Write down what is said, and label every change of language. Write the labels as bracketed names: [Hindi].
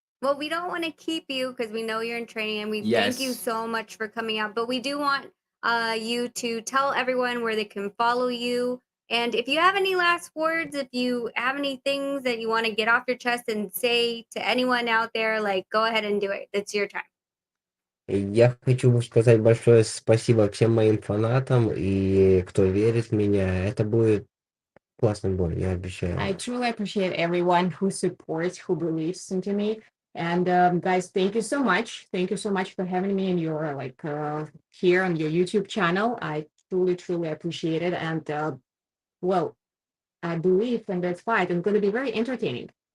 [English] Well, we don't want to keep you because we know you're in training, and we thank you Yes. so much for coming out. But we do want you to tell everyone where they can follow you. And if you have any last words, if you have any things that you want to get off your chest and say to anyone out there, like, go ahead and do it. It's your time. [Russian] Я хочу сказать большое спасибо всем моим фанатам и кто верит в меня. Это будет классный бой, я обещаю. [English] I truly appreciate everyone who supports, who believes into me. And guys, thank you so much. Thank you so much for having me in your here on your YouTube channel. I truly appreciate it. And well, I believe in this fight it's going to be very entertaining.